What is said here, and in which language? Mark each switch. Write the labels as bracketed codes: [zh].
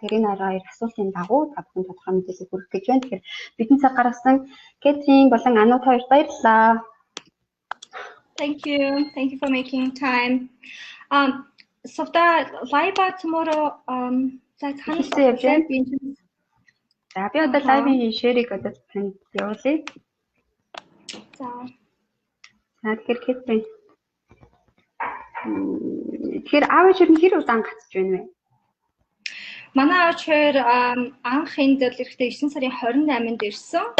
[mn] Тэр энэ 12 асуултын дагуу та бүхэн тодорхой мэдээлэл хүргэх гэж байна. Тэгэхээр бидний цаг гаргасан Catherine болон Anu-д хоёрт баярлалаа. [en] Thank you. Thank you for making time. Suvdаа live tomorrow that's 100%. [mn] За би одоо live-ийн share-ийг одоо танд явуулъя. За. Тэгэхээр Catherine тэгэхээр аав ээж нь хэр удаан гацж байна вэ? Манай аав хоёр анх энд ирэхдээ 9 сарын 28-нд ирсэн.